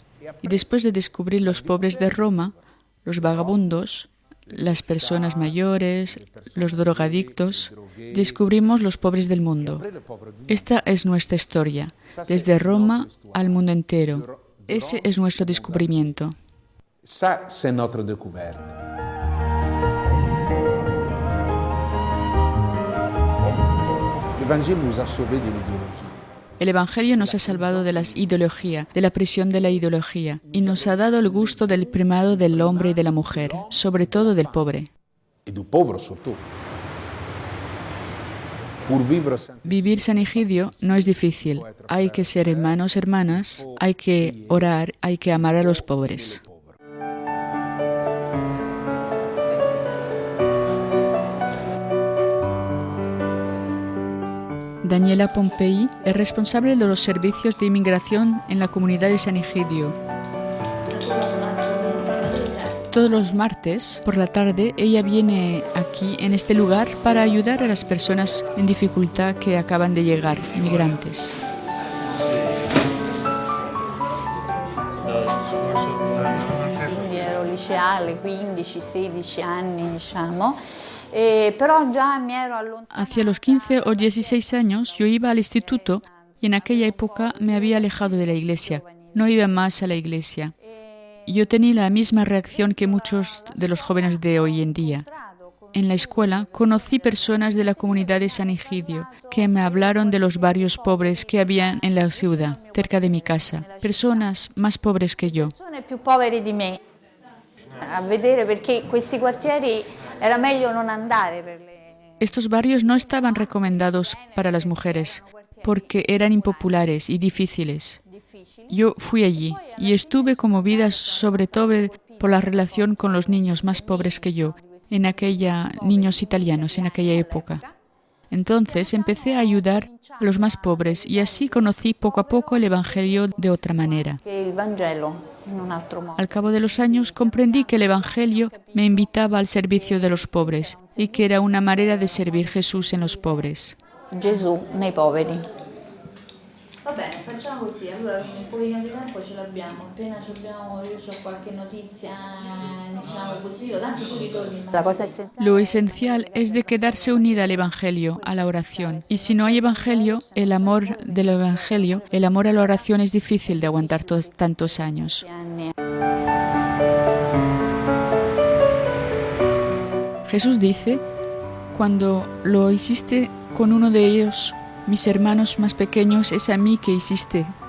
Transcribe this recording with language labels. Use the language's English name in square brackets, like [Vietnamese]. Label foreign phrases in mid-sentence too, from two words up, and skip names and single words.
[Spanish] Y después de descubrir los pobres de Roma, los vagabundos, las personas mayores, los drogadictos, descubrimos los pobres del mundo. Esta es nuestra historia, desde Roma al mundo entero. Ese es nuestro descubrimiento. [French] Ça, c'est notre découverte. L'Évangile nous a sauvés de l'idéologie. [Spanish] El Evangelio nos ha salvado de la ideología, de la prisión de la ideología, y nos ha dado el gusto del primado del hombre y de la mujer, sobre todo del pobre. [French] Et du pauvre surtout. Pour vivre Saint [Spanish] Vivir San Egidio no es difícil. Hay que ser hermanos, hermanas, hay que orar, hay que amar a los pobres. Daniela Pompei es responsable de los servicios de inmigración en la comunidad de San Egidio. Todos los martes por la tarde ella viene aquí en este lugar para ayudar a las personas en dificultad que acaban de llegar, inmigrantes. [Italian] Ero liceale, 15-16 anni, diciamo. [Spanish] Hacia los 15 o 16 años yo iba al instituto y en aquella época me había alejado de la iglesia. No iba más a la iglesia. Yo tenía la misma reacción que muchos de los jóvenes de hoy en día. En la escuela conocí personas de la comunidad de San Egidio que me hablaron de los barrios pobres que había en la ciudad, cerca de mi casa. Personas más pobres que yo. [Italian] A vedere perché questi quartieri era meglio non andare per le... [Spanish] Estos barrios no estaban recomendados para las mujeres porque eran impopulares y difíciles. Yo fui allí y estuve conmovida sobre todo por la relación con los niños más pobres que yo, niños italianos en aquella época. Entonces empecé a ayudar a los más pobres y así conocí poco a poco el Evangelio de otra manera. Al cabo de los años comprendí que el Evangelio me invitaba al servicio de los pobres y que era una manera de servir Jesús en los pobres. [Italian] Gesù nei poveri. Va bene, facciamo così, allora quindi un pochino di tempo ce l'abbiamo, appena io ho qualche notizia, diciamo positiva, tanto tu ritorni. La cosa essenziale. [Spanish] Lo esencial es de quedarse unida al Evangelio, a la oración. Y si no hay Evangelio, el amor del Evangelio, el amor a la oración es difícil de aguantar tantos años. Jesús dice, cuando lo hiciste con uno de ellos, mis hermanos más pequeños, es a mí que hiciste.